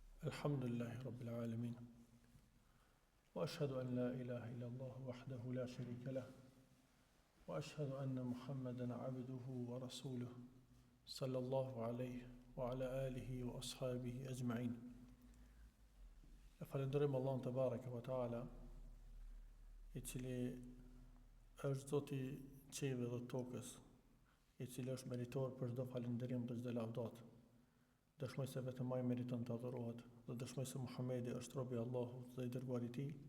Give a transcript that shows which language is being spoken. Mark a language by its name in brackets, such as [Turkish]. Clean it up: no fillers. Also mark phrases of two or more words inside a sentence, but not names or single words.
[Arabic] الحمد لله رب العالمين وأشهد أن لا إله إلا الله وحده لا شريك له. وأشهد أن محمدا عبده ورسوله صلى الله عليه وعلى آله وأصحابه أجمعين. [Albanian] E falenderojmë Allahun [Arabic] تبارك وتعالى, [Albanian] i cili është Zoti i qiellit dhe tokës, i cili është meritor për çdo falënderim dhe çdo lavdat. Dëshmoj se vetëm ai meriton të adhurohet dhe dëshmoj se Muhamedi është robi i Allahut dhe i dërguari i tij.